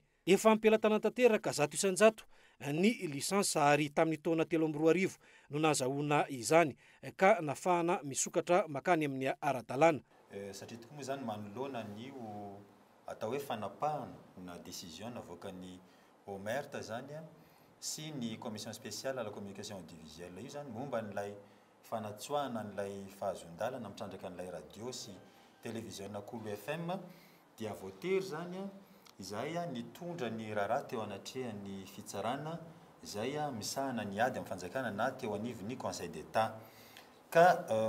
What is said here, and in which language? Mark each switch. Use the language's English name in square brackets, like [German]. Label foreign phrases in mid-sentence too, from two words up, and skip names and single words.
[Malagasy] Efa ampelatana tanteraka 100 ny lisansa ary tamin'ny taona 2013 no nahazahoana izany ka nafahana misokatra makany amin'ny ara-dalàna. Satria tokoa moa izany manoloana n'io atao hoe fanapahana na décision navoakan'ny Omerta zany sy ny commission spéciale à la communication audiovisuelle io zany momba n'ilay fanatsoahana n'ilay fahazondalana mitrandraka n'ilay radio sy télévision Kolo FM dia voatery zany izay nitondra ny raharaha teo anatrehan'ny fitsarana izay misahana ny ady amin'ny fanjakana na teo anivon'ny Conseil d'État ka